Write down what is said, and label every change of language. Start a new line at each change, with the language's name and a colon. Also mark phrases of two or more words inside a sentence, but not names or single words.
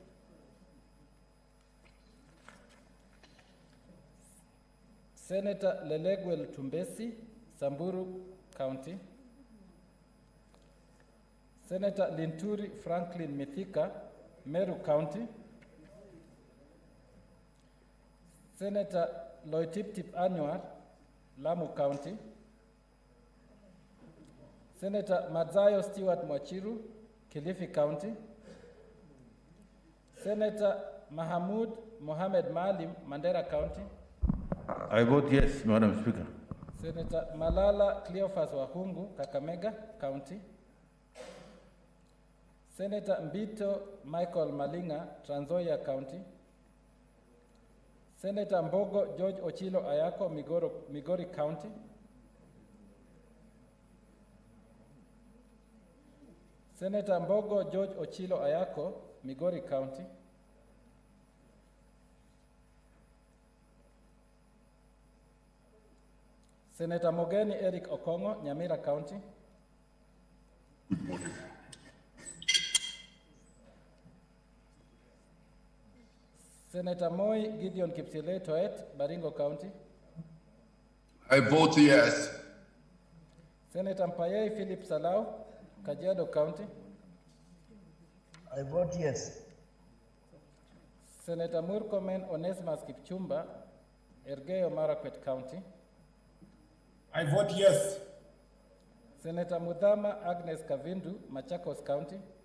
English: Senator Lelegwel Tumbesi, Samburu County. Senator Linturi Franklin Mithika, Meru County. Senator Loitiptip Anwar, Lamu County. Senator Madzayo Stewart Mwachiru, Kilifi County. Senator Mahamud Mohamed Malim, Mandera County. I vote yes, Madam Speaker. Senator Malala Cleophas Wahungu, Kakamega County. Senator Mbito Michael Malinga, Trans Nzoia County. Senator Mbogo George Ochilo Ayako, Migori County. Senator Mbogo George Ochilo Ayako, Migori County. Senator Mogeni Eric Okongo, Nyamira County. Good morning. Senator Moi Gideon Kipsile Toet, Baringo County. I vote yes. Senator Mpayei Philip Salau, Kajiado County. I vote yes. Senator Murkomen Onesimus Kipchumba, Ergeyo Marakwet County. I vote yes. Senator Mudhama Agnes Kavindu, Machakos County.